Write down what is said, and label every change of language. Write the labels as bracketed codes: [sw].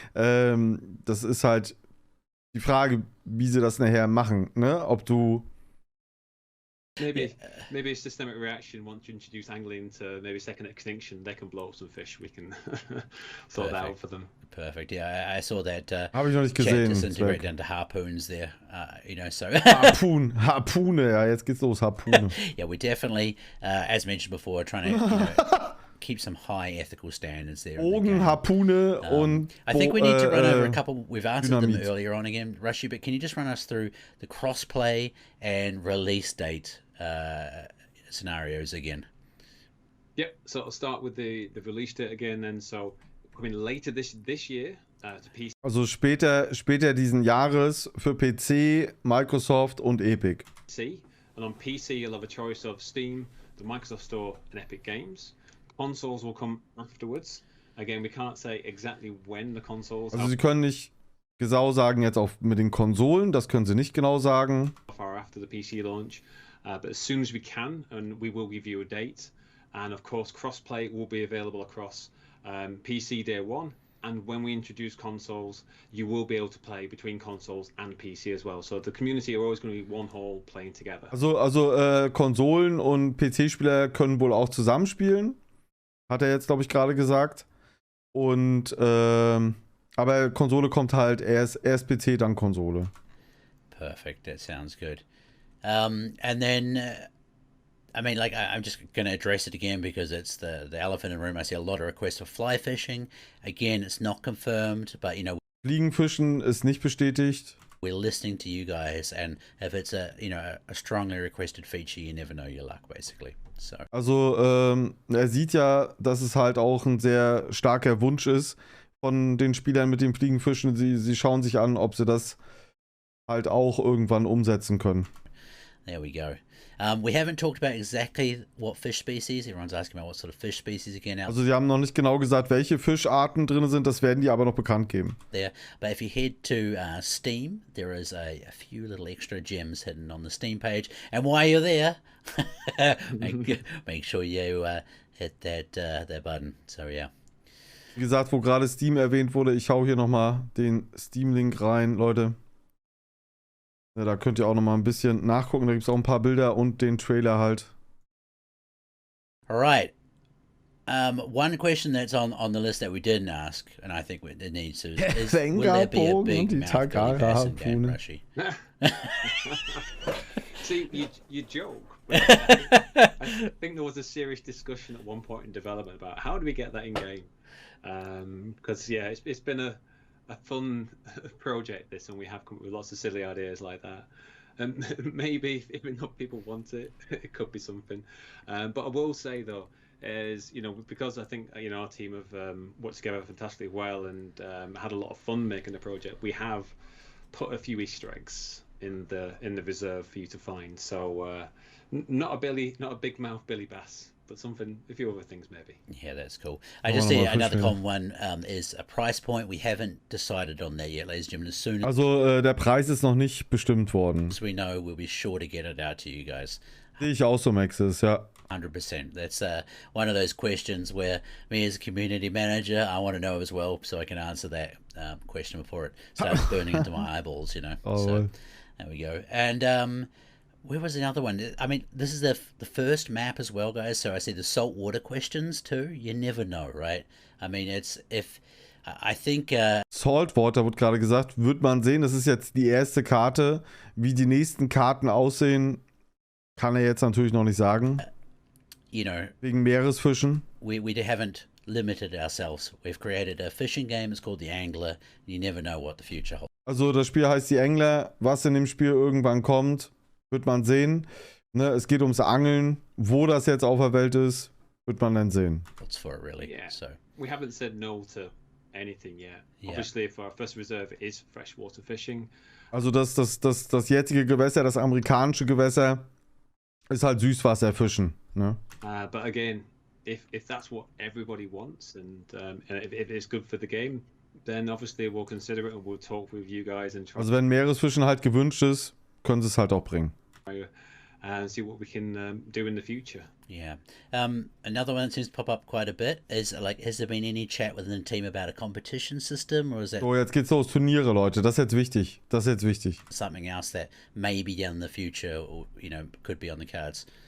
[de] Das ist halt die Frage, wie sie das nachher machen, ne? Ob du. [en] Maybe it's systemic reaction. Once you introduce angling to maybe second extinction, they can blow up some fish. We can sort that out for them. Perfect. Yeah, I saw that. [de] Habe ich noch nicht gesehen. [en] Disintegrate into harpoons there. So. [de] Harpune. Ja, jetzt geht's los. Harpune. [en] Yeah, we definitely, as mentioned before, trying to keep some high ethical standards there. [de] Bogen, Harpune und. [en] I think we need to run over a couple. We've answered [de] Dynamit. [en] them earlier on again, Rashi. But can you just run us through the crossplay and release date scenarios again? Yep. So I'll start with the release date again. Then so coming later this year to PC. [de] Also später diesen Jahres für PC, Microsoft und Epic. [en] And on PC you'll have a choice of Steam, the Microsoft Store, and Epic Games. Consoles will come afterwards. Again, we can't say exactly when the consoles. [de] Also sie können nicht genau sagen jetzt auch mit den Konsolen, das können sie nicht genau sagen. [en] Far after the PC launch, but as soon as we can, and we will give you a date. And of course, crossplay will be available across PC day one and when we introduce consoles, you will be able to play between consoles and PC as well. So the community are always going to be one whole playing together. [de] Also Konsolen und PC-Spieler können wohl auch zusammenspielen. Hat er jetzt, glaube ich, gerade gesagt. Und, aber Konsole kommt halt erst PC, dann Konsole. [en] Perfect. That sounds good. And then, I mean, like, I'm just going to address it again because it's the elephant in the room. I see a lot of requests for fly fishing. Again, it's not confirmed, but, you know, [de] Fliegenfischen ist nicht bestätigt. [en] we're listening to you guys, and if it's a strongly requested feature, you never know your luck, basically. So. [de] Also, er sieht ja, dass es halt auch ein sehr starker Wunsch ist von den Spielern mit dem Fliegenfischen. Sie schauen sich an, ob sie das halt auch irgendwann umsetzen können. [en] There we go. We haven't talked about exactly what fish species. Everyone's asking about what sort of fish species again out [de] Also sie haben noch nicht genau gesagt, welche Fischarten drin sind, das werden die aber noch bekannt geben. [en] there. But if you head to Steam, there is a few little extra gems hidden on the Steam page. And while you're there, make sure you hit that button. So yeah. [de] Wie gesagt, wo gerade Steam erwähnt wurde, ich hau hier nochmal den Steam-Link rein, Leute. Ja, da könnt ihr auch nochmal ein bisschen nachgucken, da gibt es auch ein paar Bilder und den Trailer halt. [en] All right. One question that's on the list that we didn't ask, and I think it needs to, is will there be a big mouth Billy Bass in Game Rushy? See, you joke. But I think there was a serious discussion at one point in development about how do we get that in game. Because yeah, it's been a fun project this, and we have come up with lots of silly ideas like that. And maybe if enough people want it, it could be something. But I will say though, is because I think our team have worked together fantastically well and had a lot of fun making the project. We have put a few Easter eggs in the reserve for you to find. So not a big mouth Billy Bass, but a few other things maybe. Yeah, that's cool. I just see another common one is a price point. We haven't decided on that yet, ladies and gentlemen. As soon [de] Also der Preis ist noch nicht bestimmt worden. [en] as we know, we'll be sure to get it out to you guys. [de] Sehe ich auch so, Maxis, ja. [en] 100%. That's one of those questions where me as a community manager, I want to know as well, so I can answer that question before it starts burning into my eyeballs, Oh, so well. there we go. And where was another one? I mean, this is the first map as well, guys. So I see the saltwater questions too. You never know, right? I mean, I think [de] Saltwater wird gerade gesagt, wird man sehen. Das ist jetzt die erste Karte. Wie die nächsten Karten aussehen, kann er jetzt natürlich noch nicht sagen. Wegen Meeresfischen. [en] We haven't limited ourselves. We've created a fishing game. It's called the Angler. You never know what the future holds. [de] Also das Spiel heißt die Angler. Was in dem Spiel irgendwann kommt, wird man sehen. Ne, es geht ums Angeln. Wo das jetzt auf der Welt ist, wird man dann sehen. [en] What's for it really? Yeah. So We haven't said no to anything yet. Yeah. Obviously, if our first reserve is freshwater fishing. [de] Also das jetzige Gewässer, das amerikanische Gewässer, ist halt Süßwasserfischen. Ne? [en] But again, if that's what everybody wants, and if it's good for the game, then obviously we'll consider it and we'll talk with you guys and try. [de] Also wenn Meeresfischen halt gewünscht ist, können sie es halt auch bringen. [en] And see what we can do in the future. yeah. Another one that seems to pop up quite a bit is has there been any chat within the team about a competition system, or is that [de] So, jetzt geht's los. Turniere, Leute. Das ist jetzt wichtig. [en] something else that maybe down in the future, or could be on the cards?